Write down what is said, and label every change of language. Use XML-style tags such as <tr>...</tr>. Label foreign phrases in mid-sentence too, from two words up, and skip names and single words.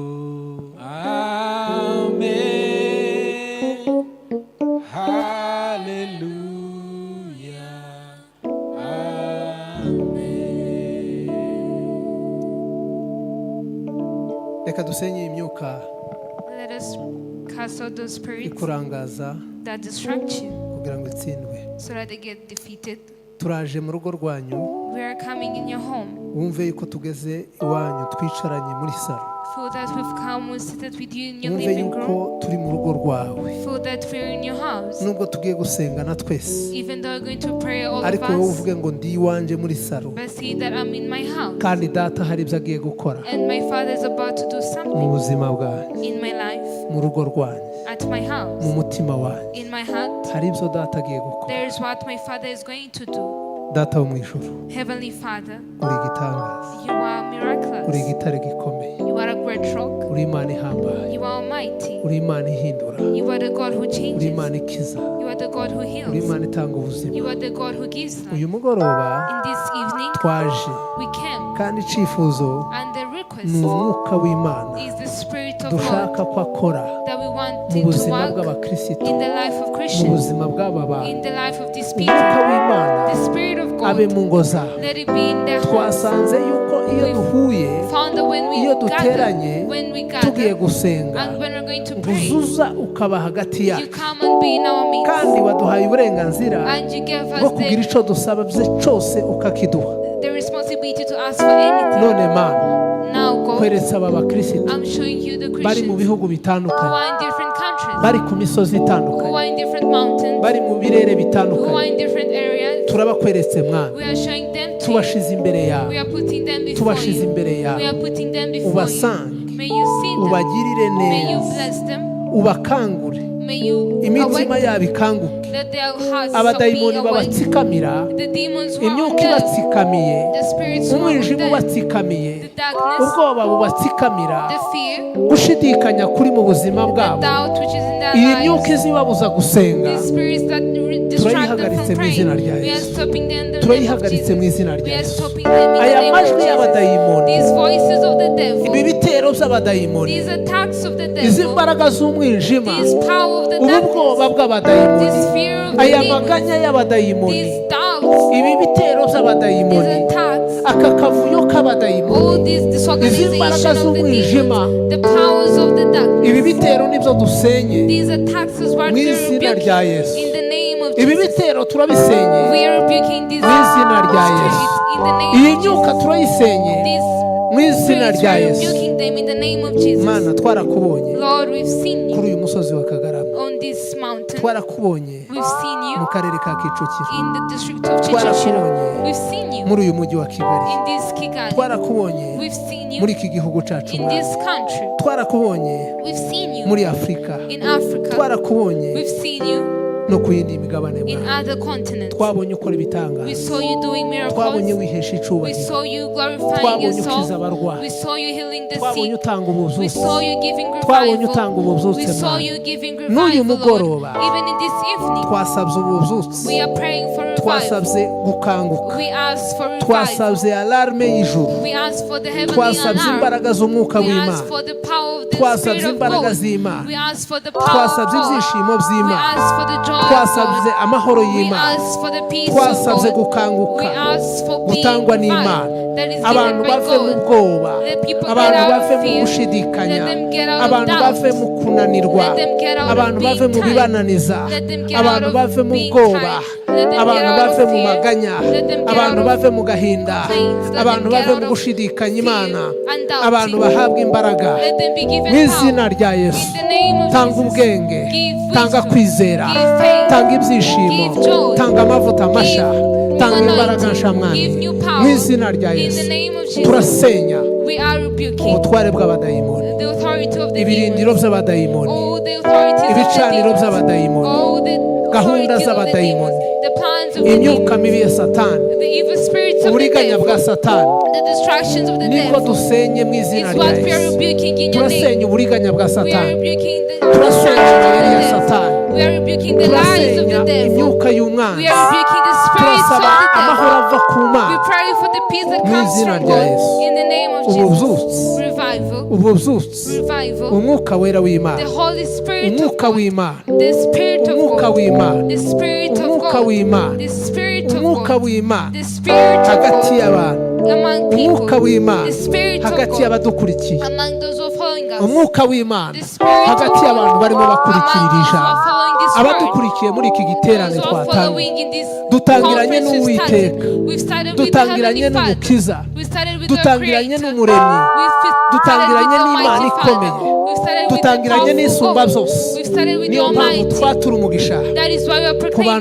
<en>Amen. Hallelujah. Amen.</en> <rw>reka dusenye imyuka</rw> <en>Let us cast out those spirits</en> <rw>ikurangaza</rw> <en>that distract you,</en> <rw>kugira ngo itsindwe.</rw> <en>so that they get defeated.</en> <rw>Turaje mu rugo rwanyu,</rw> <en>We are coming in your home.</en> <rw>wumve yuko tugeze iwanyu twicaranye muri saro,</rw> <en>Feel that we've come, we're seated with you in your</en> <rw>wumve</rw> <en>living</en> <rw>yuko</rw> <en>room.</en> <rw>turi mu rugo rwawe.</rw> <en>Feel that we're in your house.</en> <rw>Nubwo tugiye gusengana twese,</rw> <en>Even though we're going to pray, all of</en> <rw>ariko wowe</rw> <en>us,</en> <rw>uvuge ngo ndi iwanjye muri saro,</rw> <en>but see that I'm in my house.</en> <rw>kandi data hari ibyo agiye gukora</rw> <en>And my Father is about to do</en> <rw>mu</rw> <en>something</en> <rw>buzima bwanyu,</rw> <en>in my life,</en> <rw>mu rugo rwanyu,</rw> <en>at my</en> <rw>mu</rw> <en>house,</en> <rw>mutima wanyu.</rw> <en>in my heart.</en> <rw>Hari ibyo data agiye gukora.</rw> <en>There is what my Father is going to do.</en> <rw>Data wo mu ijuru,</rw> <en>Heavenly Father,</en> <rw>uri igitangaza,</rw> <en>you are</en> <rw>uri</rw> <en>miraculous.</en> <rw>igitare gikomeye,</rw> <en>You are a great rock.</en> <rw>uri Imana ihambaye,</rw> <en>You are almighty.</en> <rw>uri Imana ihindura,</rw> <en>You are the God who</en> <rw>uri</rw> <en>changes.</en> <rw>Imana ikiza,</rw> <en>You are the God who</en> <rw>uri</rw> <en>heals.</en> <rw>Imana itanga ubuzima.</rw> <en>You are the God who gives life.</en> <rw>Uyu mugoroba</rw> <en>In this evening,</en> <rw>twaje,</rw> <en>we came,</en> <rw>kandi icyifuzo</rw> <en>and the</en> <rw>ni</rw> <en>request</en> <rw>umwuka w'Imana</rw> <en>is the Spirit of God</en> <rw>dushaka ko akora</rw> <en>that we want</en> <rw>mu</rw> <en>Him to</en> <rw>buzima</rw> <en>work</en> <rw>bw'abakirisitu,</rw> <en>in the life of</en> <rw>mu</rw> <en>Christians,</en> <rw>buzima bw'aba bantu.</rw> <en>in the life of these</en> <rw>Umwuka</rw> <en>people.</en> <rw>w'Imana</rw> <en>The Spirit of</en> <rw>abe</rw> <en>God,</en> <rw>mu ngo zabo.</rw> <en>let it be in their homes.</en> <rw>Twasanze yuko iyo duhuye,</rw> <en>Found that when we</en> <rw>iyo</rw> <en>gather,</en> <rw>duteranye,</rw> <en>when we</en> <rw>tugiye</rw> <en>gather,</en> <rw>gusenga,</rw> <en>and when we're going to</en> <rw>ngo</rw> <en>pray,</en> <rw>uzuza ukaba hagati</rw> <en>you</en> <rw>yacu,</rw> <en>come and be in our midst,</en> <rw>kandi waduhaye uburenganzira</rw> <en>and you give</en> <rw>bwo</rw> <en>us</en> <rw>kugira icyo dusaba cyose ukakiduha.</rw> <en>the responsibility to ask for anything.</en> <rw>None Mana,</rw> <en>Now, God,</en> <rw>kweretse aba bakirisitu</rw> <en>I'm showing you the</en> <rw>bari mu</rw> <en>Christians</en> <rw>bihugu</rw> <en>who</en> <rw>bitandukanye,</rw> <en>are in different countries,</en> <rw>bari ku misozi</rw> <en>who</en> <rw>itandukanye,</rw> <en>are in different mountains,</en> <rw>bari mu birere</rw> <en>who are</en> <rw>bitandukanye.</rw> <en>in different areas.</en> <rw>Turabakweretse Mwana,</rw> <en>We are showing them to you.</en> <rw>tubashize imbere</rw> <en>We</en> <rw>yawe,</rw> <en>are putting them before</en> <rw>tubashize</rw> <en>you.</en> <rw>imbere</rw> <en>We</en> <rw>yawe,</rw> <en>are putting them before you.</en> <rw>ubasange,</rw> <en>May you see them.</en> <rw>ubagirire</rw> <en>May you</en> <rw>neza,</rw> <en>bless them.</en> <rw>ubakangure,</rw> <en>May you</en> <rw>imitima</rw> <en>awake</en> <rw>yabo ikanguke,</rw> <en>that their hearts</en> <rw>abadayimoni</rw> <en>be awake.</en> <rw>babatsikamira,</rw> <en>The demons who are</en> <rw>imyuka</rw> <en>on them,</en> <rw>ibatsikamiye,</rw> <en>the spirits who are on</en> <rw>umwijima</rw> <en>them,</en> <rw>ubatsikamiye,</rw> <en>the darkness,</en> <rw>ubwoba bubatsikamira,</rw> <en>the fear,</en> <rw>gushidikanya kuri mu buzima</rw> <en>the</en> <rw>bwabo,</rw> <en>doubt which is in their</en> <rw>iyi myuka</rw> <en>lives,</en> <rw>izibabuza gusenga,</rw> <en>the spirits that distract them</en> <rw>turayihagaritse</rw> <en>from</en> <rw>mu izina</rw> <en>praying.</en> <rw>rya</rw> <en>We are</en> <rw>Yesu.</rw> <en>stopping them in the name of</en> <rw>Turayihagaritse mu</rw> <en>Jesus.</en> <rw>izina rya</rw> <en>We are</en> <rw>Yesu.</rw> <en>stopping them in the</en> <rw>Aya</rw> <en>name</en> <rw>majwi</rw> <en>of</en> <rw>y'abadayimoni,</rw> <en>Jesus. These voices of the</en> <rw>ibi</rw> <en>devil,</en> <rw>bitero by'abadayimoni,</rw> <en>these attacks of the</en> <rw>izi</rw> <en>devil,</en> <rw>mbaraga z'umwijima,</rw> <en>this power of the</en> <rw>ubu bwoba</rw> <en>darkness,</en> <rw>bw'abadayimoni,</rw> <en>this fear of the</en> <rw>aya</rw> <en>demons,</en> <rw>maganya y'abadayimoni,</rw> <en>these doubts,</en> <rw>ibi bitero</rw> <en>these</en> <rw>by'abadayimoni,</rw> <en>attacks,</en> <rw>aka kavuyo k'abadayimoni,</rw> <en>all this disorganization of the demons, the powers of the darkness,</en> <rw>ibi bitero nibyo dusenye</rw> <en>these attacks is what</en> <rw>mu</rw> <en>we are</en> <rw>izina rya</rw> <en>rebuking</en> <rw>Yesu.</rw> <en>in the name of</en> <rw>Ibi</rw> <en>Jesus.</en> <rw>bitero turabisenye</rw> <en>We are rebuking these</en> <rw>mu izina rya Yesu.</rw> <en>spirits in the</en> <rw>Iyi</rw> <en>name of</en> <rw>myuka</rw> <en>Jesus.</en> <rw>turayisenye</rw> <en>These</en> <rw>mu izina</rw> <en>spirits, we</en> <rw>rya</rw> <en>are</en> <rw>Yesu.</rw> <en>rebuking them in the name of Jesus.</en> <rw>mana twarakubonye</rw> <en>Lord, we've seen you</en> <rw>kuri uyu musozi wa kagarama,</rw> <en>on this mountain.</en> <rw>twarakubonye</rw> <en>We've seen</en> <rw>mu</rw> <en>you</en> <rw>karere ka Kicukiro,</rw> <en>in the district of Chichiro.</en> <rw>twarakubonye</rw> <en>We've seen you</en> <rw>muri uyu mujyi wa Kigali,</rw> <en>in this Kigali.</en> <rw>twarakubonye</rw> <en>We've seen you</en> <rw>muri iki gihugu cyacu,</rw> <en>in this country.</en> <rw>twarakubonye</rw> <en>We've seen you</en> <rw>muri Afurika,</rw> <en>in Africa.</en> <rw>twarakubonye</rw> <en>We've seen you</en> <rw>no ku yindi migabane,</rw> <en>in</en> <rw>Mana.</rw> <en>other continents.</en> <rw>twabonye ukora</rw> <en>We</en> <rw>ibitangaza,</rw> <en>saw you doing</en> <rw>twabonye</rw> <en>miracles.</en> <rw>wihesha</rw> <en>We</en> <rw>icubahiro,</rw> <en>saw you glorifying</en> <rw>twabonye ukiza</rw> <en>yourself.</en> <rw>abarwayi,</rw> <en>We saw you healing the</en> <rw>twabonye</rw> <en>sick.</en> <rw>utanga</rw> <en>We</en> <rw>ubuzuzi,</rw> <en>saw you giving</en> <rw>twabonye utanga</rw> <en>revival.</en> <rw>ububyutse,</rw> <en>We saw</en> <rw>Mana.</rw> <en>you giving</en> <rw>N'uyu</rw> <en>revival,</en> <rw>mugoroba,</rw> <en>Lord. Even in this evening,</en> <rw>twasabye ububyutse,</rw> <en>we are praying for revival.</en> <rw>twasabye gukanguka,</rw> <en>We ask for revival.</en> <rw>twasabye alarme y'ijuru,</rw> <en>We ask for the heavenly</en> <rw>twasabye</rw> <en>alarm.</en> <rw>imbaraga z'umwuka</rw> <en>We ask</en> <rw>w'Imana,</rw> <en>for the power of the</en> <rw>twasabye</rw> <en>Spirit of</en> <rw>imbaraga</rw> <en>God.</en> <rw>z'Imana,</rw> <en>We ask for the power of</en> <rw>twasabye</rw> <en>God.</en> <rw>ibyishimo</rw> <en>We</en> <rw>by'Imana,</rw> <en>ask for the joy of</en> <rw>twasabye</rw> <en>God.</en> <rw>amahoro</rw> <en>We</en> <rw>y'Imana,</rw> <en>ask for the peace</en> <rw>twasabye</rw> <en>of God.</en> <rw>gukanguka</rw> <en>We ask for being</en> <rw>gutangwa n'Imana,</rw> <en>revived. That is</en> <rw>abantu</rw> <en>given by</en> <rw>bave mu</rw> <en>God.</en> <rw>bwoba,</rw> <en>Let people</en> <rw>abantu</rw> <en>get out</en> <rw>bave</rw> <en>of</en> <rw>mu</rw> <en>fear.</en> <rw>gushidikanya,</rw> <en>Let them get out of</en> <rw>abantu</rw> <en>doubt.</en> <rw>bave mu kunanirwa,</rw> <en>Let them get out of</en> <rw>abantu</rw> <en>being</en> <rw>bave mu</rw> <en>tired.</en> <rw>bibananiza,</rw> <en>Let them get</en> <rw>abantu</rw> <en>out of</en> <rw>bave mu</rw> <en>being</en> <rw>bwoba,</rw> <en>tired. Let them</en> <rw>abantu</rw> <en>get out</en> <rw>bave</rw> <en>of</en> <rw>mu</rw> <en>fear.</en> <rw>maganya,</rw> <en>Let them get</en> <rw>abantu</rw> <en>out of</en> <rw>bave mu gahinda,</rw> <en>complaints. Let</en> <rw>abantu</rw> <en>them get</en> <rw>bave</rw> <en>out</en> <rw>mu</rw> <en>of</en> <rw>gushidikanya</rw> <en>fear</en> <rw>Imana,</rw> <en>and doubting.</en> <rw>abantu bahabwa imbaraga</rw> <en>Let them be given</en> <rw>mu izina</rw> <en>power.</en> <rw>rya Yesu.</rw> <en>In the name of</en> <rw>Tanga</rw> <en>Jesus.</en> <rw>ubwenge,</rw> <en>Give</en> <rw>tanga</rw> <en>wisdom.</en> <rw>kwizera,</rw> <en>Give faith.</en> <rw>tanga ibyishimo,</rw> <en>Give joy.</en> <rw>tanga amavuta mashya,</rw> <en>Give</en> <rw>tanga</rw> <en>new</en> <rw>imbaraga</rw> <en>anointing.</en> <rw>nshamwami</rw> <en>Give new power.</en> <rw>mu izina rya</rw> <en>In the</en> <rw>Yesu.</rw> <en>name of Jesus.</en> <rw>Turasenya</rw> <en>We are rebuking</en> <rw>ubutware bw'abadayimoni,</rw> <en>the authority of the</en> <rw>ibirindiro</rw> <en>demons.</en> <rw>by'abadayimoni,</rw> <en>All the authorities of the</en> <rw>ibicaniro</rw> <en>demons.</en> <rw>by'abadayimoni,</rw> <en>All the</en> <rw>gahunda</rw> <en>authorities of the demons.</en> <rw>z'abadayimoni,</rw> <en>The plans of the</en> <rw>imyuka</rw> <en>demons.</en> <rw>mibi ya Satani,</rw> <en>The evil spirits of the</en> <rw>uburiganya bwa</rw> <en>devil.</en> <rw>Satani,</rw> <en>The distractions of the</en> <rw>niko</rw> <en>devil.</en> <rw>dusenye mu izina</rw> <en>Is</en> <rw>rya</rw> <en>what we are</en> <rw>Yesu.</rw> <en>rebuking in your</en> <rw>Turasenya</rw> <en>name.</en> <rw>uburiganya bwa</rw> <en>We are</en> <rw>Satani,</rw> <en>rebuking the</en> <rw>turasenya</rw> <en>distractions of</en> <rw>amayeri</rw> <en>the</en> <rw>ya</rw> <en>devil.</en> <rw>Satani,</rw> <en>We are rebuking the lies of</en> <rw>turasenya</rw> <en>the devil.</en> <rw>imyuka</rw> <en>We</en> <rw>y'umwanzi,</rw> <en>are rebuking the spirits of</en> <rw>turasaba</rw> <en>the</en> <rw>amahoro</rw> <en>devil.</en> <rw>ava ku</rw> <en>We</en> <rw>Mana,</rw> <en>pray for the peace that</en> <rw>Mu</rw> <en>comes</en> <rw>izina</rw> <en>from</en> <rw>rya</rw> <en>God.</en> <rw>Yesu.</rw> <en>In the name of</en> <rw>Ububyutse,</rw> <en>Jesus. Revival.</en> <rw>ububyutse,</rw> <en>Revival.</en> <rw>umwuka wera</rw> <en>The</en> <rw>w'Imana,</rw> <en>Holy Spirit of</en> <rw>umwuka</rw> <en>God.</en> <rw>w'Imana,</rw> <en>The Spirit of</en> <rw>umwuka</rw> <en>God.</en> <rw>w'Imana,</rw> <en>The Spirit of</en> <rw>umwuka</rw> <en>God.</en> <rw>w'Imana,</rw> <en>The Spirit of</en> <rw>umwuka</rw> <en>God.</en> <rw>w'Imana</rw> <en>The Spirit of</en> <rw>hagati</rw> <en>God</en> <rw>y'abantu,</rw> <en>among</en> <rw>umwuka</rw> <en>people.</en> <rw>w'Imana</rw> <en>The Spirit of</en> <rw>hagati</rw> <en>God</en> <rw>y'abadukurikiye,</rw> <en>among those who are following us.</en> <rw>umwuka w'Imana</rw> <en>The Spirit of</en> <rw>hagati y'abantu</rw> <en>God</en> <rw>barimo bakurikira</rw> <en>among</en> <rw>iri</rw> <en>those who</en> <rw>jambo,</rw> <en>are following this word.</en> <rw>abadukurikiye muri iki giterane</rw> <en>Those who are</en> <rw>twatanga,</rw> <en>following in this</en> <rw>dutangiranye</rw> <en>conference we've</en> <rw>n'Uwiteka,</rw> <en>started. We've started with the</en> <rw>dutangiranye</rw> <en>Heavenly Father.</en> <rw>n'Umukiza,</rw> <en>We started with our</en> <rw>dutangiranye</rw> <en>Creator.</en> <rw>n'Umuremyi,</rw> <en>We've started with</en> <rw>dutangiranye</rw> <en>the</en> <rw>n'Imana</rw> <en>Almighty</en> <rw>ikomeye,</rw> <en>Father. We've started with the</en> <rw>dutangiranye</rw> <en>powerful</en> <rw>n'Isumba</rw> <en>God.</en> <rw>byose.</rw> <en>We've started with the</en> <rw>Niyo mpamvu</rw> <en>Almighty.</en> <rw>twatura umugisha</rw> <en>That is why we are</en> <rw>ku bantu</rw> <en>proclaiming</en>